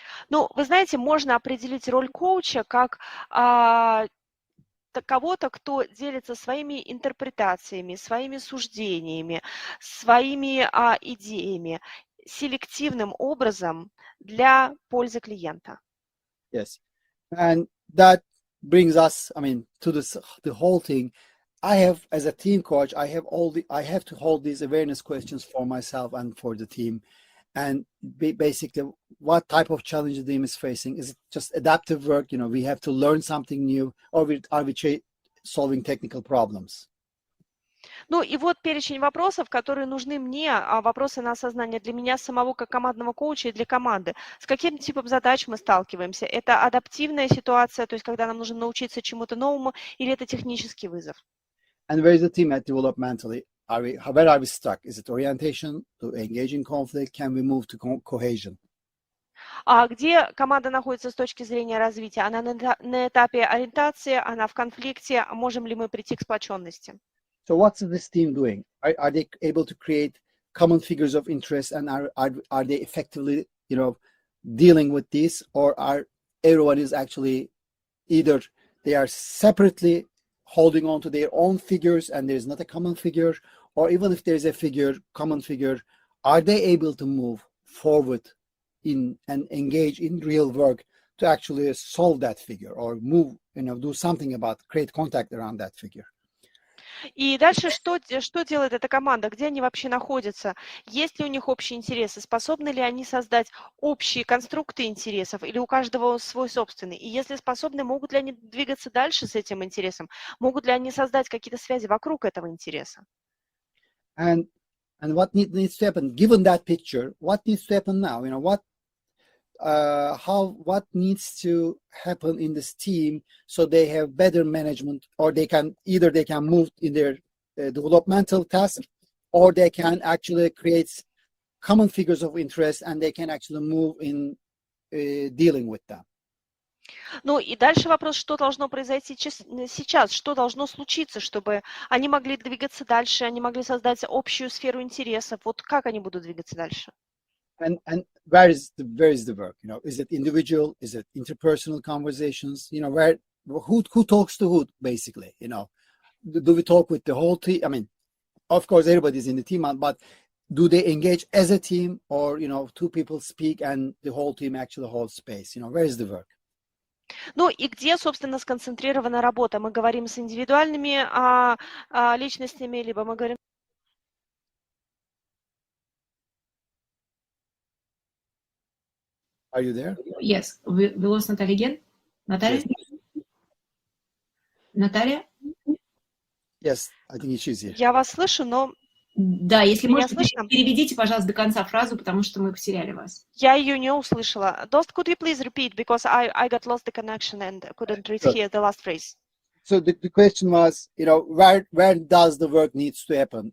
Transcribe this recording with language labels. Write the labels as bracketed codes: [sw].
[ru] Ну, вы знаете, можно определить роль коуча как кого-то, кто делится своими интерпретациями, своими суждениями, своими идеями селективным образом для пользы клиента. [en] Yes, and that brings us, to the whole thing. I have, as a team coach, I have to hold these awareness questions for myself and for the team. and basically what type of challenge the team is facing. Is it just adaptive work? We have to learn something new, or are we solving technical problems? [ru] Ну и вот перечень вопросов, которые нужны мне, вопросы на осознание для меня самого как командного коуча и для команды. С каким типом задач мы сталкиваемся? Это адаптивная ситуация, то есть когда нам нужно научиться чему-то новому, или это технический вызов? [en] And where is the team at developmentally? Where are we stuck? Is it orientation to engage in conflict? Can we move to cohesion? [ru] А где команда находится с точки зрения развития? Она на этапе ориентации, она в конфликте, можем ли мы прийти к сплоченности? [en] So what's this team doing? Are they able to create common figures of interest, and are they effectively, dealing with this, or are everyone is actually either they are separately holding on to their own figures and there's not a common figure, or even if there's a common figure, are they able to move forward and engage in real work to actually solve that figure, or move, do something about, create contact around that figure? [ru] И дальше что делает эта команда? Где они вообще находятся? Есть ли у них общие интересы? Способны ли они создать общие конструкты интересов? Или у каждого свой собственный? И если способны, могут ли они двигаться дальше с этим интересом? Могут ли они создать какие-то связи вокруг этого интереса? [en] And what needs to happen? Given that picture, what needs to happen now? What needs to happen in this team so they have better management, or they can move in their developmental tasks, or they can actually create common figures of interest and they can actually move in dealing with them. [ru] Ну и дальше вопрос, что должно произойти сейчас, что должно случиться, чтобы они могли двигаться дальше, они могли создать общую сферу интересов. Вот как они будут двигаться дальше? [en] And where is the work? Is it individual? Is it interpersonal conversations? Who talks to who, basically? Do we talk with the whole team? I mean, of course, everybody's in the team, but do they engage as a team, or two people speak and the whole team actually holds space? Where is the work? [ru] Ну и где, собственно, сконцентрирована работа? Мы говорим с индивидуальными личностями, либо мы говорим... [en] Are you there? Yes. We lost Natalia again. Natalia? Yes. Natalia? Yes, I think she's here. [ru] Я вас слышу, но... Да, если Меня можете, слышно? переведите, пожалуйста, до конца фразу, потому что мы потеряли вас. Я ее не услышала. [en] Dost, could you please repeat, because I got lost the connection and couldn't hear the last phrase. So the question was, where does the work needs to happen?